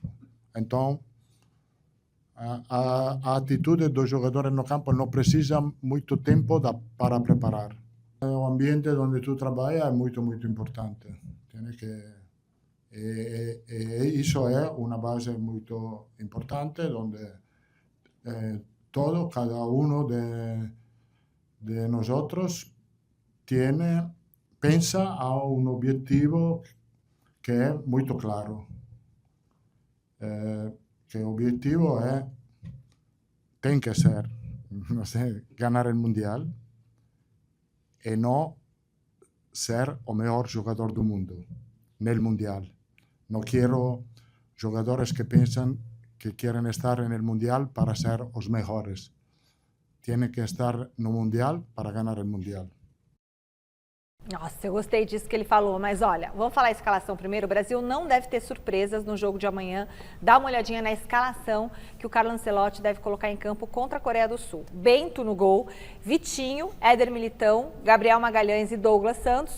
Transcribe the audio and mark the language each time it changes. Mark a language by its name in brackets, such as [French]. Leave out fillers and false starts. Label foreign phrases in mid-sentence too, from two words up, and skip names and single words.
[Portuguese] Então, a atitude dos jogadores no campo não precisa muito tempo para preparar. O ambiente onde tu trabalhas é muito, muito importante. Isso é uma base muito importante, onde [Spanish] cada uno de nosotros [Portuguese] pensa a um objetivo que é muito claro. Que o objetivo tem que ser, não sei, ganhar o Mundial e não ser o melhor jogador do mundo. [Italian] nel Mundial. [Spanish] No quiero jogadores que piensan que quieren estar en el Mundial para ser os mejores. Tienen que estar no Mundial para ganar el Mundial. [Portuguese] Nossa, eu gostei disso que ele falou, mas olha, vamos falar a escalação primeiro. O Brasil não deve ter surpresas no jogo de amanhã. Dá uma olhadinha na escalação que o Carlo Ancelotti deve colocar em campo contra a Coreia do Sul. Bento no gol, Vitinho, Éder Militão, Gabriel Magalhães e Douglas Santos.